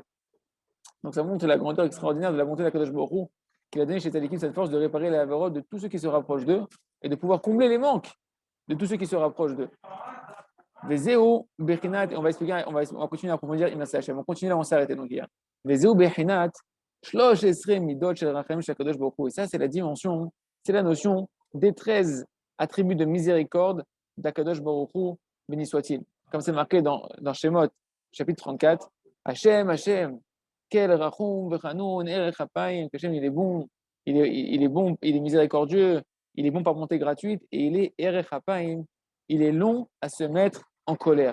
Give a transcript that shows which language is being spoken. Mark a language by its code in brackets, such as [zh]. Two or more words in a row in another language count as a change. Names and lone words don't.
[fr] Donc, ça montre la grandeur extraordinaire de la bonté d'Akadosh Baruch Hu, qu'il a donné chez tzaddikim cette force de réparer les avérotes de tous ceux qui se rapprochent d'eux et de pouvoir combler les manques de tous ceux qui se rapprochent d'eux. [he] וזהו בחינת, [fr] on va expliquer, on va continuer à approfondir, on continue là, on s'est arrêté donc hier. [he] וזהו בחינת, שלש עשרה מדות של רחם של קדוש ברוך הוא. [fr] Et ça, c'est la dimension, c'est la notion des 13 attributs de miséricorde d'Akadosh Baruch Hu, béni soit-il. Comme c'est marqué dans Shemot, chapitre 34, [he] השם, השם, אל רחום וחנון ארך אפים, השם, [fr] il est bon, il est bon, il est miséricordieux, il est bon par bonté gratuite, et il est [he] ארך אפים, [fr] il est long à se mettre en colère.